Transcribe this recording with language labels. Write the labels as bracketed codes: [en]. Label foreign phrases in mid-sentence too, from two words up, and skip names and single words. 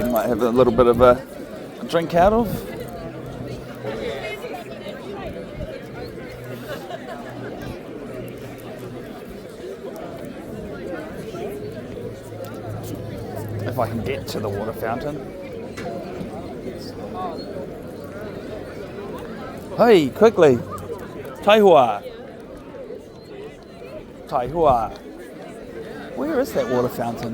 [en] You might have a little bit of a drink out of. If I can get to the water fountain. Hey, Quigley. [mi] Taihua. Taihua. [en] Where is that water fountain?